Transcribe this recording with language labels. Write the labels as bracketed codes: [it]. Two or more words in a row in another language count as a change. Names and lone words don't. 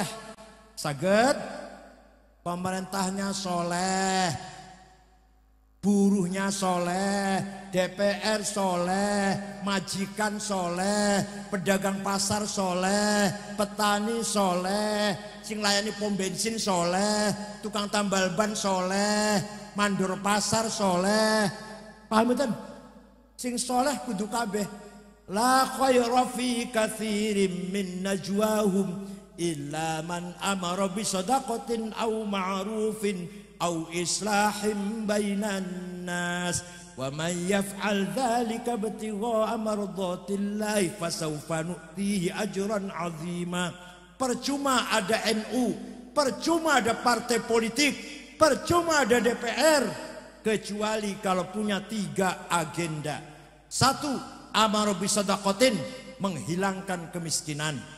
[id] Saged pemerintahnya soleh, buruhnya soleh, DPR soleh, majikan soleh, pedagang pasar soleh, petani soleh, [jv] sing layani [id] pom bensin soleh, tukang tambal ban soleh, mandor pasar soleh. Paham betul? [jv] Sing soleh kudu kabeh. [ar] لا خير في كثير من نجواهم إلا من أمر بصدقة أو معروف أو إصلاح بين الناس ومن يفعل ذلك ابتغاء مرضاة الله فسوف نؤتيه أجرا عظيما. [id] Percuma ada NU, percuma ada partai politik, percuma ada DPR kecuali kalau punya 3 agenda. 1, [ar] أمر بصدقة, [id] menghilangkan kemiskinan.